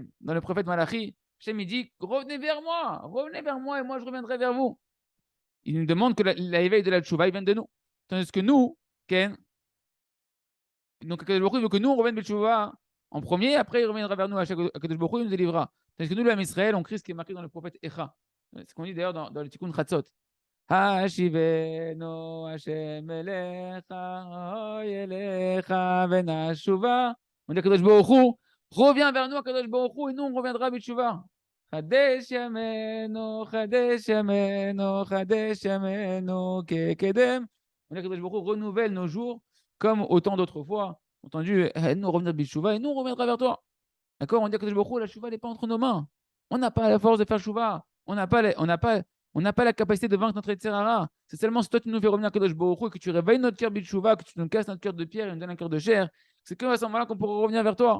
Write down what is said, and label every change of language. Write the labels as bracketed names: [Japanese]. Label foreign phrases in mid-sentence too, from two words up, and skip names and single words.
[French] Dans le prophète Malachi, Hashem, il dit revenez vers moi et moi je reviendrai vers vous. Il nous demande que l'éveil de la Shuva, il vienne de nous. Tandis que nous, Ken, donc Kadosh Baruch Hu veut que nous on revienne de Shuva en premier, après il reviendra vers nous à Kadosh Baruch Hu, il nous délivrera. Tandis que nous, l'âme Israël, on crie ce qui est marqué dans le prophète Echa. C'est ce qu'on dit d'ailleurs dans le Tikkun Chatzot. [Hebrew] השיבנו השם אליך, אוי אליך ונשובה. [French] On dit à Kadosh Baruch Hu, reviens vers nous à Kadosh Baruch Hu et nous on reviendra בתשובה. [Hebrew] חדש ימינו, חדש ימינו, חדש ימינו כקדם. [French] On dit à Kadosh Baruch Hu, renouvelle nos jours comme autant d'autres fois. Entendu, nous revenir בתשובה et nous on reviendra vers toi. D'accord? On dit à Kadosh Baruch Hu, la chouva n'est pas entre nos mains. On n'a pas la force de faire chouva. On n'a pas la capacité de vaincre notre Etzerara. C'est seulement si toi tu nous fais revenir à Kadosh Baruch Hu et que tu réveilles notre cœur Bitchouva, que tu nous casses notre cœur de pierre et nous donnes un cœur de chair, c'est que à ce moment-là qu'on pourra revenir vers toi.